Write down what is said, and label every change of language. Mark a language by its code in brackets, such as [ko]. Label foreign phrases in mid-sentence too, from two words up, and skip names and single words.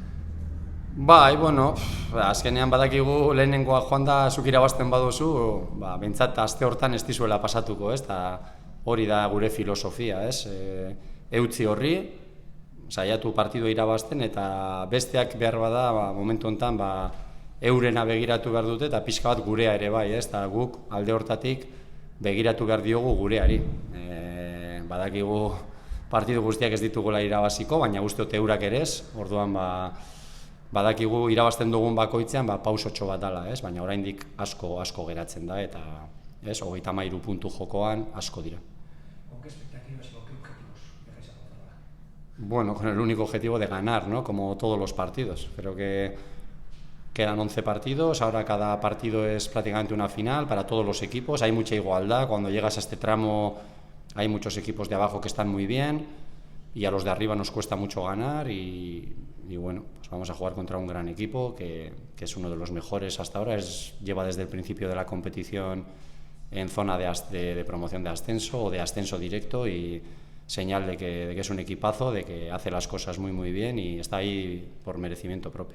[eu] Bai, azkenean badakigu lehenengoa joan da zuk irabazten baduzu, behintzat aste hortan ez dizuela pasatuko, eta hori da gure filosofia, eutzi horri, saiatu partidua irabazten, eta besteak behar bada, momentu honetan, eurena begiratu behar dute, eta pixka bat gurea ere bai, eta guk alde hortatik begiratu behar diogu gureari. Badakigu partidu guztiak ez ditugula irabaziko, baina uste dut eurak ere ez, orduan badakigu irabazten dugun bakoitzean pausotxo bat dela, baina oraindik asko geratzen da, eta 33 puntu jokoan asko dira. [es] ¿Con qué expectativas y con qué objetivos llegáis a la temporada? Bueno, con el único objetivo de ganar, ¿no? Como todos los partidos. Creo que quedan 11 partidos, ahora cada partido es prácticamente una final para todos los equipos, hay mucha igualdad, cuando llegas a este tramo hay muchos equipos de abajo que están muy bien y a los de arriba nos cuesta mucho ganar y bueno, pues vamos a jugar contra un gran equipo que es uno de los mejores hasta ahora, lleva desde el principio de la competición en zona de promoción de ascenso o de ascenso directo y señal de que es un equipazo, de que hace las cosas muy bien y está ahí por merecimiento propio.